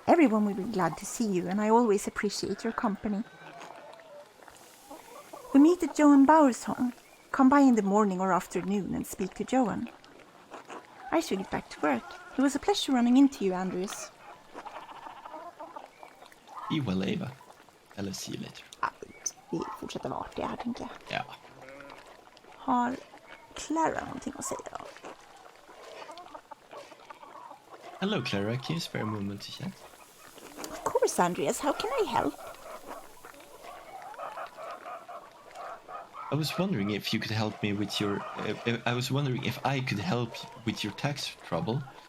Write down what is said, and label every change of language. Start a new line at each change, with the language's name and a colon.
English: Everyone will be glad to see you, and I always appreciate your company. We meet at Joan Bauer's home. Come by in the morning or afternoon and speak to Joan. I should get back to work. It was a pleasure running into you, Andrews. Be well, Ava. Eller see you later.
Swedish: Vi fortsätter vara artiga här, tänker jag. Ja. Har Clara någonting att säga då?
English: Hello, Clara. Can you spare a moment to chat? Of course, Andreas. How can I help? I was wondering if you could help me with your... I was wondering if I could help with your tax trouble.